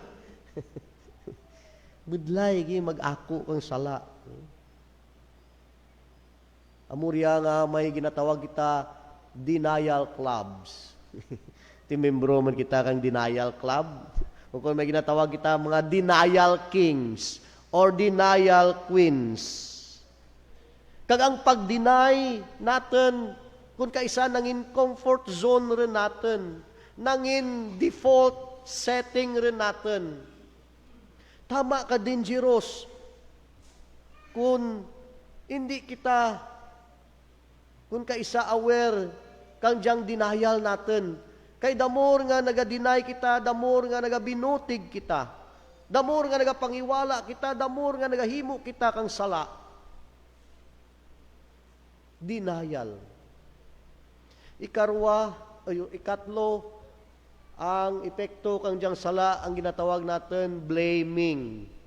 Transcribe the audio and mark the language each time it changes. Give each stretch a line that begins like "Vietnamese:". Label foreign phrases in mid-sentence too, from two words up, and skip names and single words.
Kinaray-a: Budlay gi mag-ako kang sala. Amurya nga may ginatawag kita
English: denial clubs.
Kinaray-a: Ti membro man kita kang
English: denial club.
Kinaray-a: O kung may ginatawag kita mga
English: denial kings or denial queens.
Kinaray-a: Kag ang pag-deny natin, kung kaisa nangin
English: comfort zone
Kinaray-a: rin natin, nangin
English: default setting
Kinaray-a: rin natin. Tama ka dangerous kung hindi kita, kung kaisa aware kang diyang denial natin. Kay damor nga naga-deny kita, damor nga naga-binutig kita, damor nga nagapangiwala kita, damor nga nagahimo kita kang sala. Denial. Ikatlo, ang epekto kang diyang sala, ang ginatawag natin, blaming.